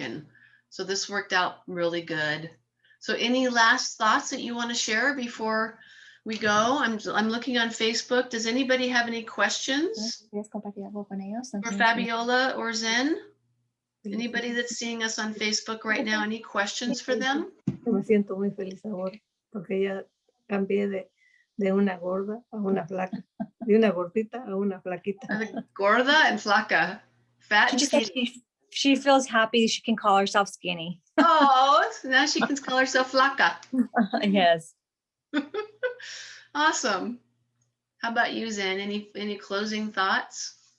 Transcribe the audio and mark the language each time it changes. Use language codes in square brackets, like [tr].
[en] And so this worked out really good. So any last thoughts that you want to share before we go? I'm looking on Facebook. Does anybody have any questions for Fabiola or Zen? Anybody that's seeing us on Facebook right now, any questions for them? [es] Me siento muy feliz ahora porque ya cambié de una gorda a una flaca, de una gordita a una flaquita. [en] Gorda and flaca, fat and skinny. She feels happy. She can call herself skinny. Oh, now she can call herself flaca. Yes. Awesome. How about you, Zen? Any closing thoughts?